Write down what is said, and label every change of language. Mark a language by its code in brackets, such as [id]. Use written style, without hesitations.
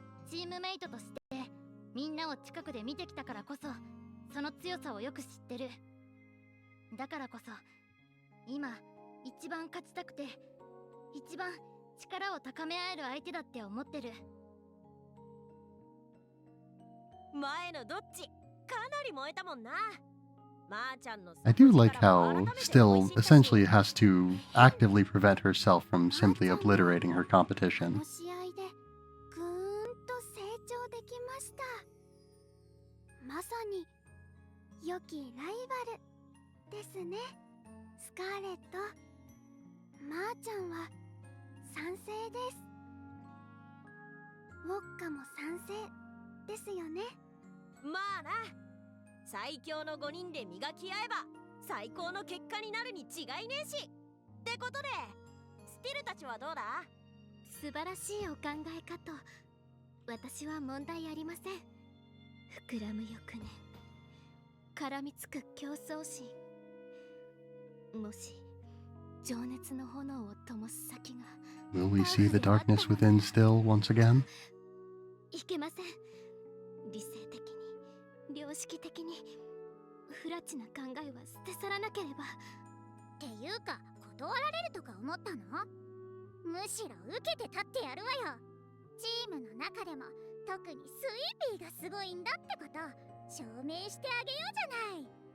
[ja] チームメイトとしてみんなを近くで見てきたからこそ、その強さをよく知ってる。だからこそ今一番勝ちたくて一番力を高め合える相手だって思ってる。前のどっちかなり燃えたもんな。まーちゃんの [en] I do like how Still essentially has to actively prevent herself from simply obliterating her [ja] こ [en] competition. [ja] の試合でぐーんと成長できました。まさに良きライバルですね。スカーレット、まーちゃんは賛成です。ウォッカも賛成ですよね。まあな、最強の5人で磨き合えば最高の結果になるに違いねえし。ってことでスティルたちはどうだ？素晴らしいお考えかと。私は問題ありません。膨らむ欲念、絡みつく競争心、もし情熱の炎を灯す先が [en] Will we see the darkness within Still once again? [ja] いけません。理性的に、良識的に、不埒な考えは捨て去らなければ。っていうか断られるとか思ったの？むしろ受けて立ってやるわよ。チームの中でも特にスイーピーがすごいんだってこと証明してあげようじゃない。